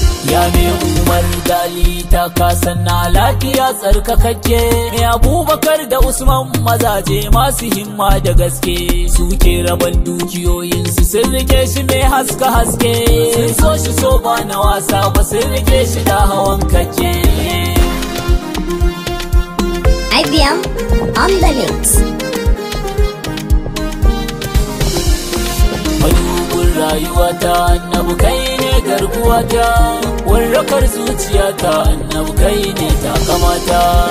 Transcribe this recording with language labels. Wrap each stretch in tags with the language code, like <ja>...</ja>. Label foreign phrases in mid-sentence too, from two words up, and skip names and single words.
<ha>Ya mai Umar Gali ta kasan na lafiya tsarkakakke, mai Abubakar da Usman mazaje masu himma da gaske. Suke raban dukiyoyinsu sun rike shi mai haske haske, sun so shi so ba na wasa ba sun rike shi da hawan kake.</ha> <en>I B M on the mix.</en> <ha>Madubin rayuwata annabi kai ne garkuwata, warrakar zuciyata annabi kai ne takamata.</ha>